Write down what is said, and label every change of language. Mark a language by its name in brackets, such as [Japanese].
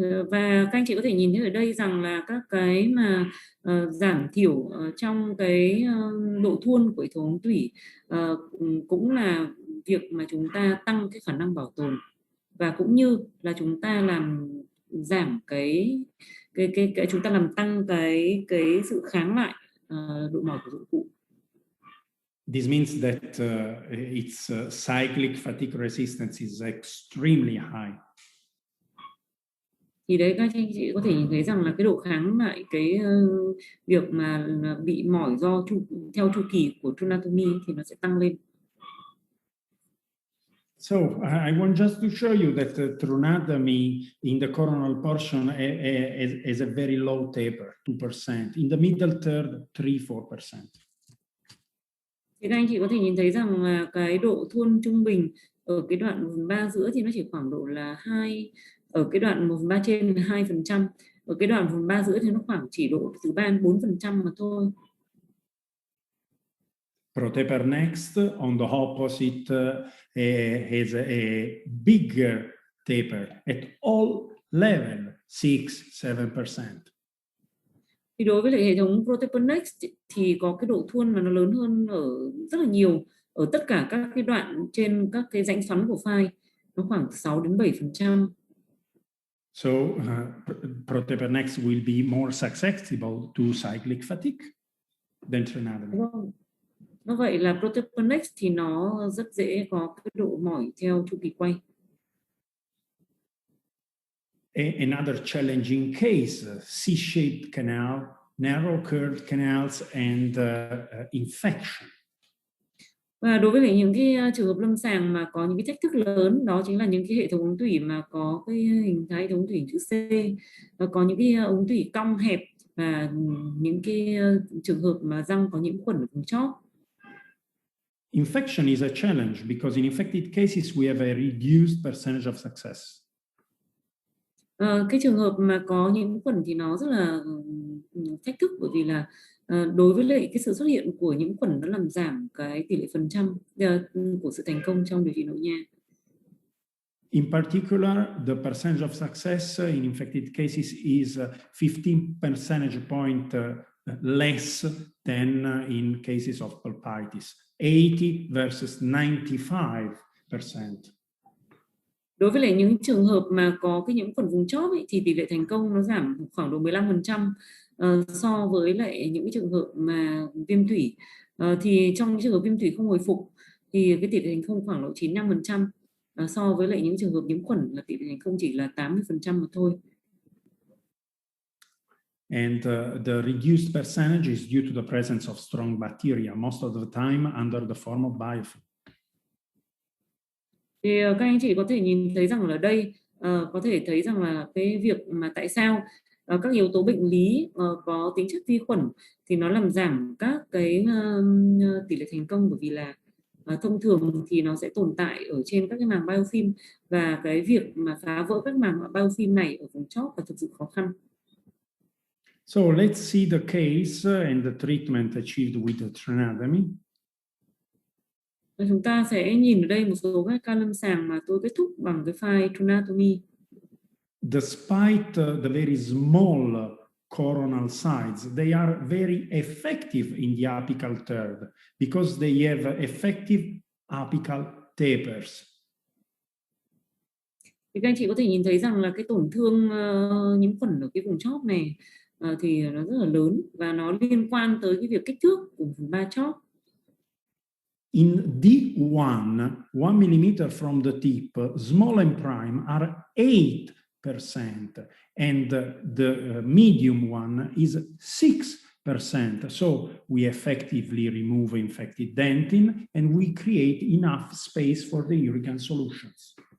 [Vietnamese] Và các anh chị có thể nhìn thấy ở đây rằng là các cái mà giảm thiểu trong cái độ thuôn của hệ thống ống tủy cũng là việc mà chúng ta tăng cái khả năng bảo tồn và cũng như là chúng ta làm giảm cái chúng ta làm tăng cái sự kháng lại độ mỏi của dụng cụ. [English] This means that its cyclic fatigue resistance is extremely high. [Vietnamese] Thì đấy các anh chị có thể nhìn thấy rằng là cái độ kháng lại cái việc mà bị mỏi do theo chu kỳ của trunatomy thì nó sẽ tăng lên. [English] So I want just to show you that trunatomy in the coronal portion is a very low taper, 2%. In the middle third, 3-4%. [Vietnamese] Thì các anh chị có thể nhìn thấy rằng là cái độ thuôn trung bình ở cái đoạn 1/3 giữa thì nó chỉ khoảng độ là 2, ở cái đoạn 1/3 trên là 2%, ở cái đoạn 1/3 giữa thì nó khoảng chỉ độ từ 3-4% mà thôi. [English] Protaper next on the opposite has a bigger taper at all level, 6-7%. [Vietnamese] Thì đối với lại hệ thống Protaper Next thì có cái độ thuôn mà nó lớn hơn ở rất là nhiều ở tất cả các cái đoạn trên các cái rãnh xoắn của file, nó khoảng 6-7%. [English] So Protaper Next will be more susceptible to cyclic fatigue than trunadami. [Vietnamese] Nó vậy là Protaper Next thì nó rất dễ có cái độ mỏi theo chu kỳ quay. [English] Another challenging case, C-shaped canal, narrow curved canals and infection. [Vietnamese] Và đối với lại những cái trường hợp lâm sàng mà có những cái thách thức lớn, đó chính là những cái hệ thống ống tủy mà có cái hình thái hệ thống tủy chữ C, và có những cái ống tủy cong hẹp và những cái trường hợp mà răng có nhiễm khuẩn ở vùng chóp. [English] Infection is a challenge because in infected cases we have a reduced percentage of success. [Vietnamese] Cái trường hợp mà có nhiễm khuẩn thì nó rất là thách thức bởi vì là đối với lại cái sự xuất hiện của nhiễm khuẩn nó làm giảm cái tỷ lệ phần trăm của sự thành công trong điều trị nội nha. [English] In particular, the percentage of success in infected cases is 15 percentage point less than in cases of pulpitis, 80 versus 95%. [Vietnamese] Đối với lại những trường hợp mà có cái nhiễm khuẩn vùng chóp ấy, thì tỷ lệ thành công nó giảm khoảng độ 15% so với lại những cái trường hợp mà viêm thủy. Thì trong những trường hợp viêm thủy không hồi phục thì cái tỷ lệ thành công khoảng độ 95%, so với lại những trường hợp nhiễm khuẩn là tỷ lệ thành công chỉ là 80% mà thôi. [English] And the reduced percentage is due to the presence of strong bacteria, most of the time under the form of biofilm. [Vietnamese] Thì các anh chị có thể nhìn thấy rằng ở đây có thể thấy rằng là cái việc mà tại sao các yếu tố bệnh lý có tính chất vi khuẩn thì nó làm giảm các cái tỷ lệ thành công, bởi vì là thông thường thì nó sẽ tồn tại ở trên các cái màng biofilm, và cái việc mà phá vỡ các màng biofilm này ở vùng chóp là thực sự khó khăn. [English] So let's see the case and the treatment achieved with the trianatomy. [Vietnamese] Chúng ta sẽ nhìn ở đây một số các ca lâm sàng mà tôi kết thúc bằng cái file trianatomy. [English] Despite the very small coronal sides, they are very effective in the apical third because they have effective apical tapers. [Vietnamese] Thì các anh chị có thể nhìn thấy rằng là cái tổn thương nhiễm khuẩn ở cái vùng chóp này thì nó rất là lớn và nó liên quan tới cái việc kích thước của vùng ba chóp. [English] In D1, 1 mm from the tip, small and prime are 8%, and the medium one is 6%. So we effectively remove infected dentin and we create enough space for the uricane solutions.